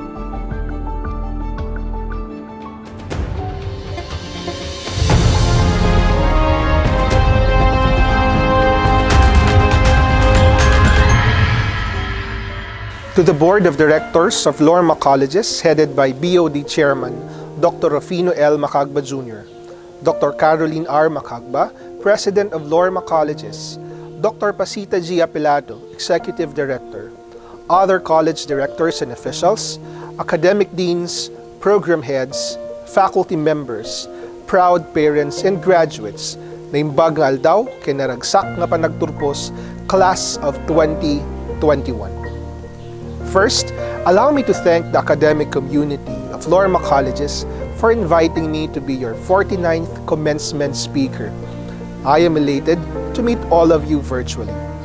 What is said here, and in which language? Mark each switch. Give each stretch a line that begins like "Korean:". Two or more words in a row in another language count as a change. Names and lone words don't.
English: To the Board of Directors of Lorma Colleges, headed by BOD Chairman Dr. Rufino L. Macagba Jr., Dr. Caroline R. Macagba, President of Lorma Colleges, Dr. Pasita G. Apilado, Executive Director, other college directors and officials, academic deans, program heads, faculty members, proud parents and graduates
Iloko: na imbagal daw kinaragsak nga panagturpos
English: Class of 2021. First, allow me to thank the academic community of Lorma Colleges for inviting me to be your 49th Commencement speaker. I am elated to meet all of you virtually.